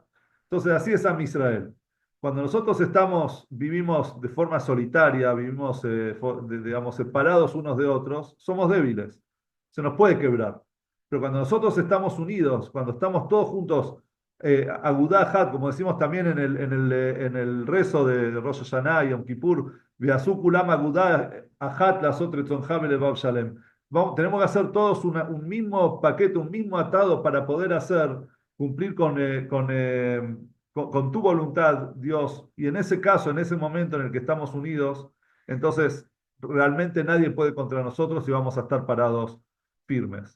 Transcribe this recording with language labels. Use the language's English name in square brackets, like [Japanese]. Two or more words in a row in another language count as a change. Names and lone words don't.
[Spanish] Entonces, así es [Hebrew] Am Israel. [Spanish] Cuando nosotros vivimos de forma solitaria, vivimos, digamos, separados unos de otros, somos débiles. Se nos puede quebrar. Pero cuando nosotros estamos unidos, cuando estamos todos juntos, Agudá como decimos también en el rezo de Rosh Hashanah y Yom Kippur, [Hebrew] Ve'asu kulam Agudá Ajat Lasot Retzon Ham Elevav Shalem. [Spanish] Tenemos que hacer todos un mismo paquete, un mismo atado para poder cumplir con tu voluntad, Dios. Y en ese caso, en ese momento en el que estamos unidos, entonces realmente nadie puede contra nosotros y vamos a estar parados firmes.